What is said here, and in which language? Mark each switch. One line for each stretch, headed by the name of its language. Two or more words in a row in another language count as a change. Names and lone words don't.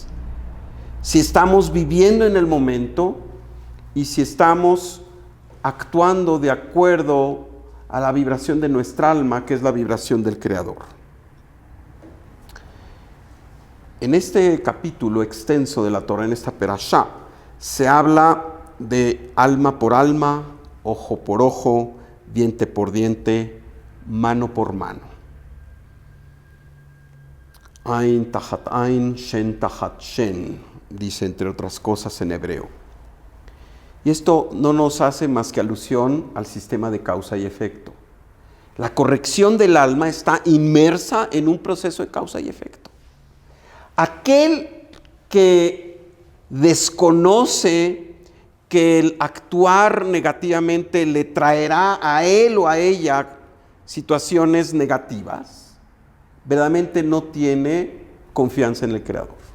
Spanish: Si estamos viviendo en el momento y si estamos actuando de acuerdo a la vibración de nuestra alma, que es la vibración del Creador. En este capítulo extenso de la Torah, en esta perashá, se habla de alma por alma, ojo por ojo, diente por diente, mano por mano.
Hebrew: עין תחת עין, שן תחת שן,
Spanish: dice entre otras cosas en hebreo. Y esto no nos hace más que alusión al sistema de causa y efecto. La corrección del alma está inmersa en un proceso de causa y efecto. Aquel que desconoce que el actuar negativamente le traerá a él o a ella situaciones negativas, verdaderamente no tiene confianza en el Creador.